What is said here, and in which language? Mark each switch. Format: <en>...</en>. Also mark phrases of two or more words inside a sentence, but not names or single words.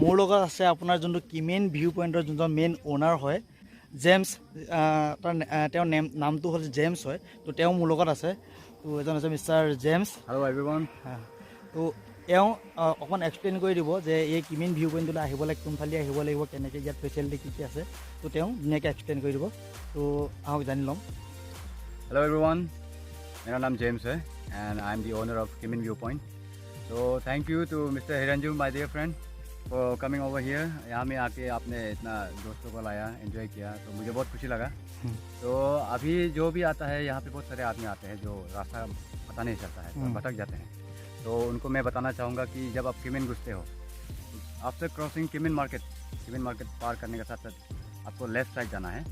<as>মোৰ লগত আছে আপোনাৰ যোনটো কিমিন ভিউ পইণ্টৰ যোনটো</as> <en>main owner</en> <as>হয় জেমছ, তেওঁৰ নামটো হ'ল জেমছ হয়। তো তেওঁ মোৰ লগত আছে। তো এজন আছে মিষ্টাৰ জেমছ।</as> <en>hello everyone.</en> <as>তো তেওঁ অকণমান এক্সপ্লেইন কৰি দিব যে এই কিমিন ভিউ পইণ্টলৈ আহিবলৈ কোনফালে আহিব লাগিব, কেনেকৈ ইয়াত ফেচিলিটি কি কি আছে। তো তেওঁ ধুনীয়াকৈ এক্সপ্লেইন কৰি দিব। তো আহক জানি ল'ম।</as> <en>hello everyone,</en> <hi>मेरा नाम जेम्स है</hi> <en>and I am the owner of</en> <hi>किमिन व्यू पॉइंट।</hi> <en>तो thank you to mister Hiranju my dear friend for coming over here.</en> <hi>यहाँ में आके आपने इतना दोस्तों को लाया, एंजॉय किया, तो मुझे बहुत खुशी लगा। तो अभी जो भी आता है यहाँ पे बहुत सारे आदमी आते हैं जो रास्ता पता नहीं चलता है, तो भटक जाते हैं। तो उनको मैं बताना चाहूँगा कि जब आप किमिन घुसते हो,</hi> <en>after crossing</en> <hi>किमिन मार्केट पार करने के साथ साथ आपको</hi> <en>left side</en> <hi>जाना है।</hi>